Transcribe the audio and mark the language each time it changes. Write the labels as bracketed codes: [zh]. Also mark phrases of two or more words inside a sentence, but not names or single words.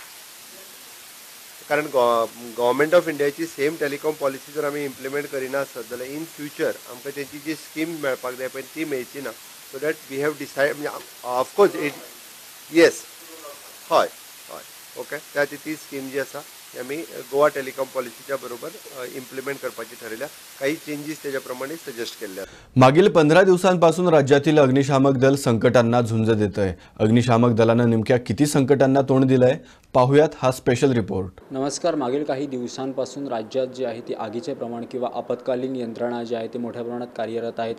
[kok] कारण गव्हर्मेंट ऑफ इंडियाची [en] same telecom policy [kok] जर आमी इम्प्लिमेंट करिना आसत जाल्यार [en] in future [kok] आमकां तेंची जी स्कीम मेळपाक जाय पळय ती मेळची ना. [en] so that we have decided, [kok] म्हणजे [en] of course it yes [kok] हय हय ओके, त्या ती स्कीम जी आसा ती आमी गोवा टेलिकॉम पॉलिसीच्या बरोबर इम्प्लिमेंट करपाची ठरयल्या. काही चेंजीस त्याच्या प्रमाणे सजेस्ट केले. [mr] मागील 15 दिवसांपासून राज्यातील अग्निशामक दल संकटांना झुंज देत आहे. अग्निशामक दलानं नेमक्या किती संकटांना तोंड दिलंय पाहुयात हा स्पेशल रिपोर्ट. नमस्कार. मागील काही दिवसांपासून राज्यात जे आहे ते आगीचे प्रमाण किंवा आपत्कालीन यंत्रणा जे आहे ते मोठ्या प्रमाणात कार्यरत आहेत.